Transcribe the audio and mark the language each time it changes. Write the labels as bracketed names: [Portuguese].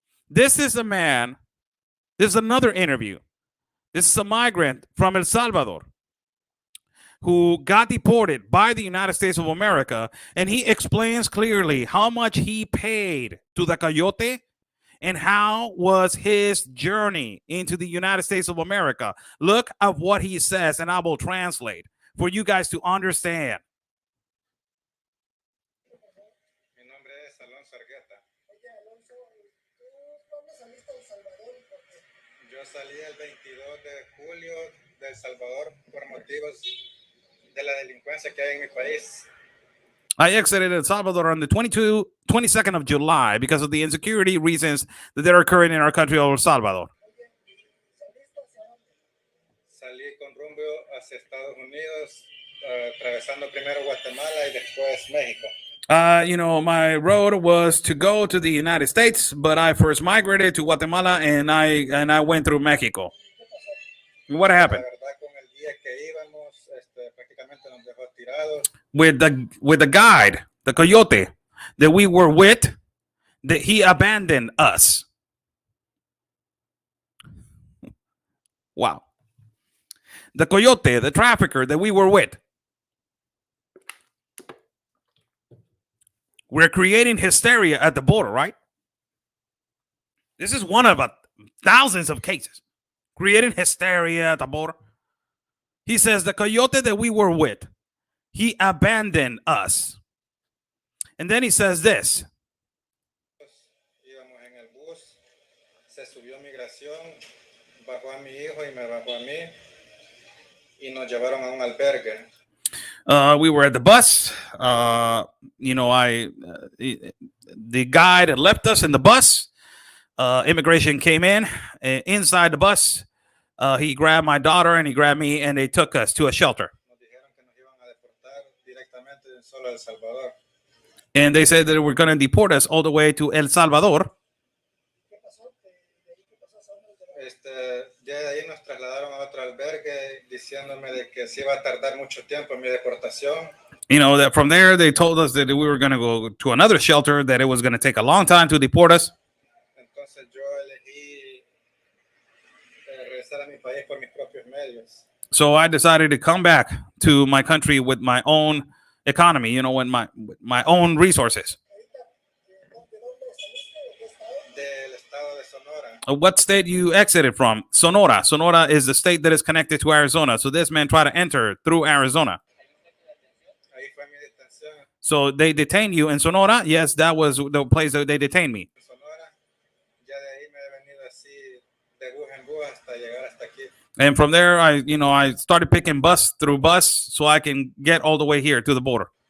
[English] This is a man, this is another interview. This is a migrant from El Salvador who got deported by the United States of America, and he explains clearly how much he paid to the coyote and how was his journey into the United States of America. Look at what he says, and I will translate for you guys to understand. [Spanish] Mi nombre es Alonso Argueta. Oye, Alonso, ¿tú cuándo saliste de El Salvador y por qué? Yo salí el 22 de julio de El Salvador por motivos de la delincuencia que hay en mi país. [English] I exited El Salvador on the 22nd of July because of the insecurity reasons that are occurring in our country of El Salvador. [Spanish] ¿Saliste hacia dónde? Salí con rumbo hacia Estados Unidos, atravesando primero Guatemala y después México. [English] You know, my road was to go to the United States, but I first migrated to Guatemala and I went through Mexico. What happened? [Spanish] La verdad, con el guía que íbamos, prácticamente nos dejó tirados. [English] With the guide, the coyote that we were with, that he abandoned us. Wow. The coyote, the trafficker that we were with. We're creating hysteria at the border, right? This is one of thousands of cases. Creating hysteria at the border. He says the coyote that we were with, he abandoned us. And then he says this. [Spanish] Íbamos en el bus, se subió migración, bajó a mi hijo y me bajó a mí y nos llevaron a un albergue. [English] We were at the bus. You know, the guide had left us in the bus. Immigration came in. Inside the bus, he grabbed my daughter and he grabbed me, and they took us to a shelter. [Spanish] Nos dijeron que nos iban a deportar directamente solo a El Salvador. [English] And they said that they were going to deport us all the way to El Salvador. [Spanish] ¿Qué pasó? ¿De ahí qué pasó? ¿Hacia dónde los llevaron? Ya de ahí nos trasladaron a otro albergue diciéndome de que sí iba a tardar mucho tiempo en mi deportación. [English] You know, that from there, they told us that we were going to go to another shelter, that it was going to take a long time to deport us. [Spanish] Entonces yo elegí regresar a mi país por mis propios medios. [English] So I decided to come back to my country with my own economy, you know, with my own resources. [Spanish] ¿De dónde saliste? ¿De qué estado? Del estado de Sonora. [English] What state you exited from? Sonora. Sonora is the state that is connected to Arizona. So this man tried to enter through Arizona. [Spanish] Ahí fue mi detención [English] So they detained you in Sonora? Yes, that was the place that they detained me. [Spanish] en Sonora. Ya de ahí me he venido así de bus en bus hasta llegar hasta aquí. [English] And from there, I started picking bus through bus so I can get all the way here to the border.